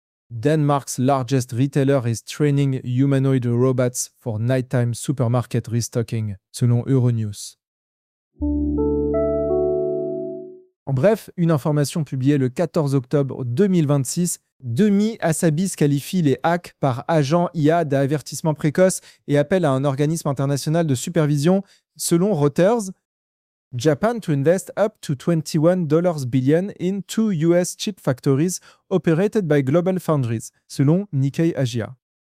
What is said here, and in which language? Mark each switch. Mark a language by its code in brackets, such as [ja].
[en] Denmark's largest retailer is training humanoid robots for nighttime supermarket restocking, [fr] selon [en] Euronews. [fr] En bref, une information publiée le 14 octobre 2026, Demi Hassabis qualifie les hacks par agents IA d'avertissement précoce et appelle à un organisme international de supervision, selon Reuters. [en] Japan to invest up to $21 billion in two US chip factories operated by Global Foundries, [fr] selon [en] Nikkei Asia.